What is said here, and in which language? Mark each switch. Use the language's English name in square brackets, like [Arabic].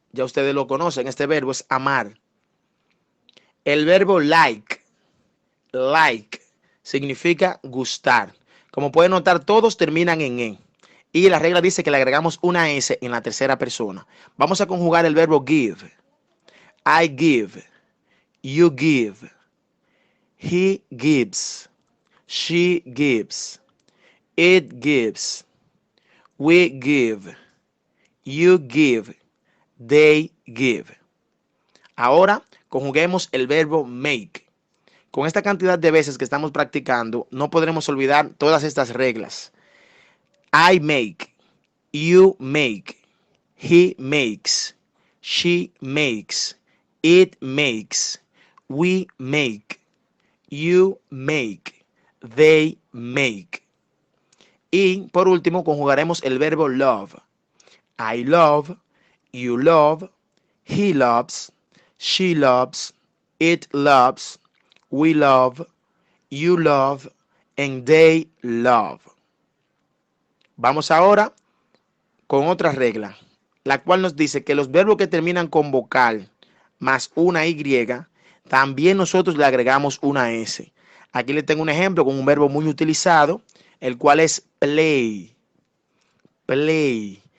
[Spanish] Ya ustedes lo conocen, este verbo es amar. El verbo like, like, significa gustar. Como pueden notar, todos terminan en E. Y la regla dice que le agregamos una S en la tercera persona. Vamos a conjugar el verbo give. [English] I give, you give, he gives, she gives, it gives, we give, you give, they give. [Spanish] Ahora conjuguemos el verbo make. Con esta cantidad de veces que estamos practicando, no podremos olvidar todas estas reglas. [English] I make, you make, he makes, she makes, it makes, we make, you make, they make. [Spanish] Y por último conjugaremos el verbo love. [English] I love, you love, he loves, she loves, it loves, we love, you love, and they love. [Spanish] Vamos ahora con otra regla, la cual nos dice que los verbos que terminan con vocal más una Y, también nosotros le agregamos una S. Aquí les tengo un ejemplo con un verbo muy utilizado, el cual es play. Play.